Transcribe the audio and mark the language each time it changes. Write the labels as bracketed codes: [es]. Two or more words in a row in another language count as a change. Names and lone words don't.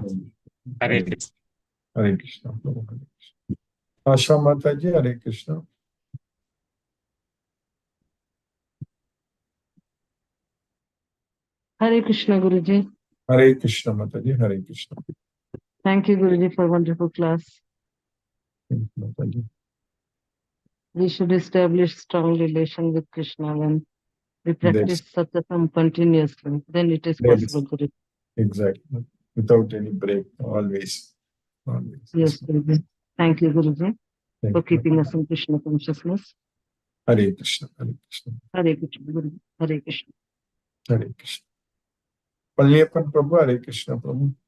[hi] हरे कृष्ण। हरे कृष्ण प्रभु हरे कृष्ण आशा माता जी हरे कृष्ण [en] Hare Krishna Guruji. [hi] हरे कृष्ण माता जी हरे कृष्ण [en] Thank you Guruji for wonderful class. [hi] माता जी [en] We should establish strong relation with Krishna when we That's practice satsang continuously. Then it is that possible is Guruji. exactly without any break always Yes Guruji. Thank you Guruji for Thank you. keeping us in Krishna consciousness. Hare Krishna Hare Krishna Hare Krishna Guruji. Hare Krishna. Hare Krishna Palyapan Prabhu Hare Krishna Prabhu